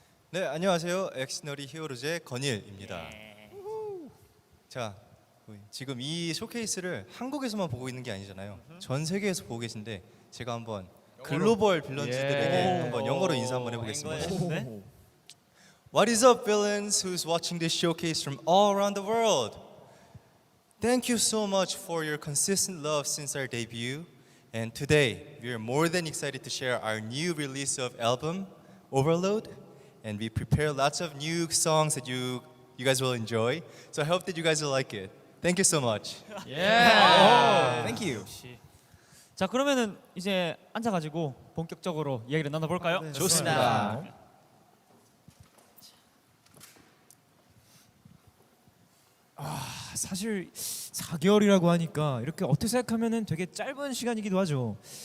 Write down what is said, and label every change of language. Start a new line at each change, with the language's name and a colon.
Korean: 네, 안녕하세요. 엑시너리 히어로즈의 건일입니다. 자, 지금 이 쇼케이스를 한국에서만 보고 있는 게 아니잖아요. 전 세계에서 보고 계신데 제가 한번 글로벌 빌런즈들에게 한번 영어로 인사 한번 해보겠습니다.
English: What is up, villains who's watching this showcase from all around the world? Thank you so much for your consistent love since our debut. And today, we are more than excited to share our new release of album, Overload. And we prepare lots of new songs that you guys will enjoy. So I hope that you guys will like it. Thank you so much. Thank you.
Korean: 자, 그러면은 이제 앉아가지고 본격적으로 이야기를 나눠볼까요? 네, 좋습니다. 사실 4개월이라고 하니까 이렇게 어떻게 생각하면은 되게 짧은 시간이기도 하죠.